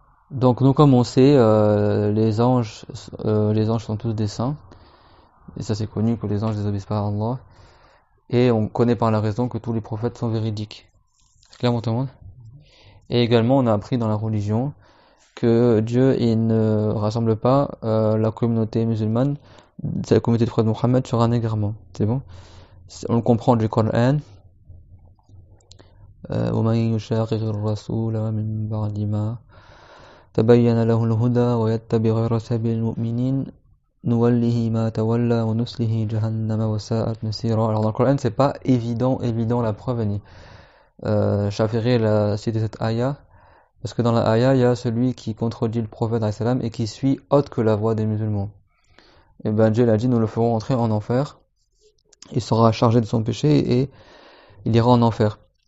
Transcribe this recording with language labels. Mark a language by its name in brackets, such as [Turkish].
[French] Donc nous comme on sait, les anges sont tous des saints, et ça c'est connu que les anges désobéissent pas à Allah, et on connaît par la raison que tous les prophètes sont véridiques. C'est clair pour tout le monde ? Et également on a appris dans la religion que Dieu il ne rassemble pas la communauté musulmane, c'est la communauté du prophète Mohammed sur un égarement. C'est bon ? On le comprend du Coran. [Arabic] وَمَن يُشَاقِقِ الرَّسُولَ مِن بَعْدِ مَا تبين له الهدى ويتبع غير سبيل المؤمنين نوله ما تولى ونسله جهنم وساءت مسيرا. [French] Alors dans le Coran c'est pas évident la preuve Annie. Shafi'i a cité cette ayah parce que dans la ayah il y a celui qui contredit le prophète et qui suit autre que la voie des musulmans. Et ben Dieu l'a dit, nous le ferons entrer en enfer, il sera chargé de son péché et il ira en enfer.